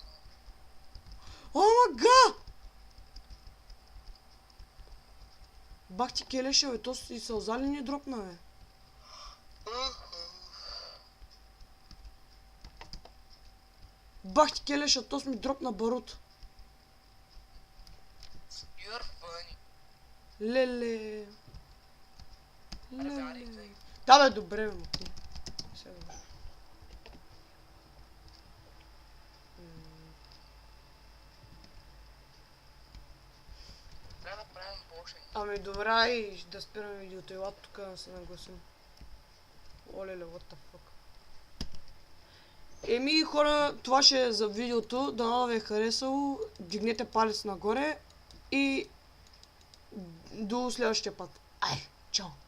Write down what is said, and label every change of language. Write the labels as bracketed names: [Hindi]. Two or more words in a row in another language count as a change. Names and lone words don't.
[Bulgarian] О, мага! Бах ти келеша, бе, то и сълза ли ни дропна, бе? Бах ти келеша, то ми дропна барут. [English] You're funny. [Bulgarian] Леле. Аре, бе. Да, бе, добре, бе, мати. Сега добре. Трябва да правим бошен. Ами добре, и да спираме видеото. Ела тук да се нагласим. Олеле, [English] what the fuck. [Bulgarian] Хора, това ще е за видеото. Дано да ви е харесало. Дигнете палец нагоре и до следващия път. Ай, чао!